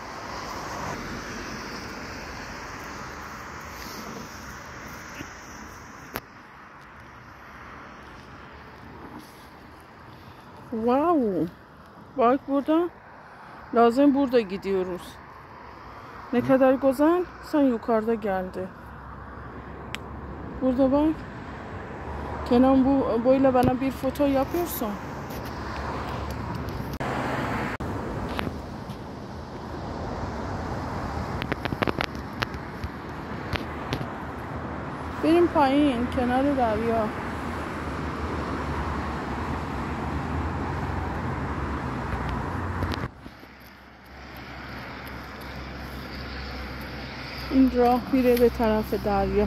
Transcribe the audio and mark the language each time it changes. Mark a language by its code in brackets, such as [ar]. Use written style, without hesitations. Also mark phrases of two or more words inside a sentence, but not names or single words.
[tr] Wow. Bak burada. Lazım burada gidiyoruz. Ne kadar güzel. Sen yukarıda geldi. Burada bak. Kenan bu böyle bana bir foto yapıyorsun. [fa] بریم پایین کنار دریا. این راه میره به طرف دریا.